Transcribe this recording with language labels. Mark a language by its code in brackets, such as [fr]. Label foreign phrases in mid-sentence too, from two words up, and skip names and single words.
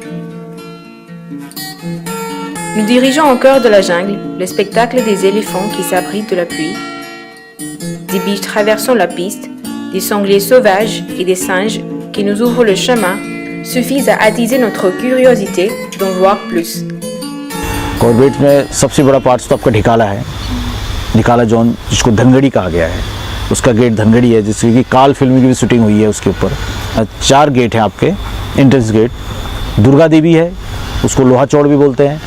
[fr] Nous dirigeons au cœur de la jungle, le spectacle des éléphants qui s'abritent de la pluie, des biches traversant la piste, des sangliers sauvages et des singes qui nous ouvrent le chemin suffisent à attiser notre curiosité d'en voir plus. [hi] कॉर्बेट में सबसे बड़ा पार्ट तो आपका ढिकाला है। ढिकाला जोन जिसको धनगढ़ी कहा गया है, उसका गेट धनगढ़ी है, जिसकी कि काल फिल्म की भी शूटिंग हुई है उसके ऊपर। 4 गेट हैं आपके, [en] entrance gate. [hi] दुर्गा देवी है, उसको लोहा चौड़ भी बोलते हैं।